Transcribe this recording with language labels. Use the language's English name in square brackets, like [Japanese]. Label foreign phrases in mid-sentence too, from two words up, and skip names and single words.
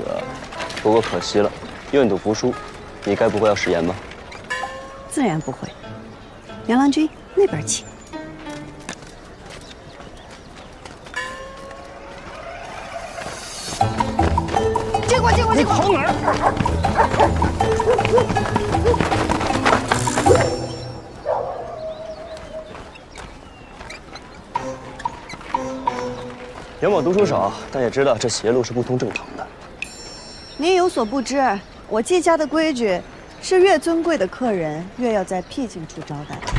[Chinese] 不過可惜了，願賭服輸，你該不會要食言吧？自然不會。楊郎君。那邊請。借過。你跑哪兒？杨某读书少，但也知道這邪路是不通正堂的。您有所不知，我季家的規矩是越尊貴的客人越要在僻靜處招待。